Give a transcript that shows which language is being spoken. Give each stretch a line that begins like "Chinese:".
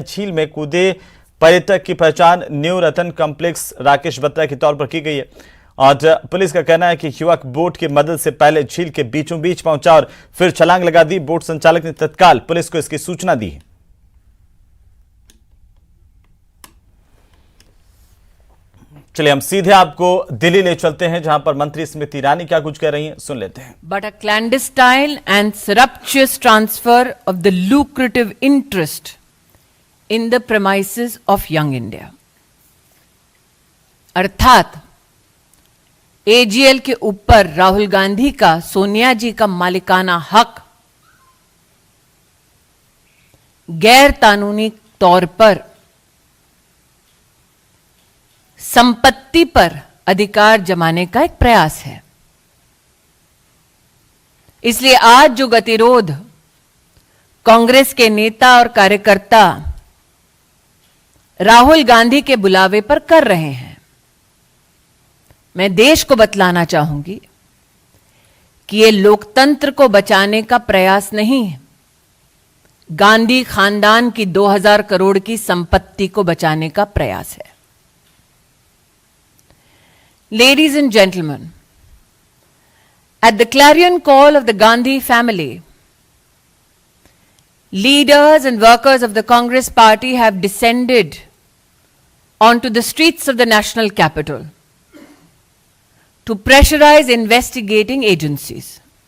Hindi: झील में कूदे पर्यटक की पहचान न्यू रतन कॉम्प्लेक्स राकेश बत्रा के तौर पर की गई है और पुलिस का कहना है कि युवक बोट की मदद से पहले झील के बीचों बीच पहुंचा और फिर छलांग लगा दी। बोट संचालक ने तत्काल पुलिस को इसकी सूचना दी। चलिए हम सीधे आपको दिल्ली ले चलते हैं जहां पर मंत्री स्मृति ईरानी क्या कुछ कह रही हैं, सुन लेते हैं।
English: But a clandestine and surreptitious transfer of the lucrative interest in the premises of Young India.
Hindi: अर्थात एजीएल के ऊपर राहुल गांधी का, सोनिया जी का मालिकाना हक गैर कानूनी तौर पर संपत्ति पर अधिकार जमाने का एक प्रयास है। इसलिए आज जो गतिरोध कांग्रेस के नेता और कार्यकर्ता राहुल गांधी के बुलावे पर कर रहे हैं, मैं देश को बतलाना चाहूंगी कि ये लोकतंत्र को बचाने का प्रयास नहीं है, गांधी खानदान की 2000 करोड़ की संपत्ति को बचाने का प्रयास है।
English: Ladies and gentlemen, at the clarion call of the Gandhi family, leaders and workers of the Congress party have descended onto the streets of the national capital to pressurize investigating agencies.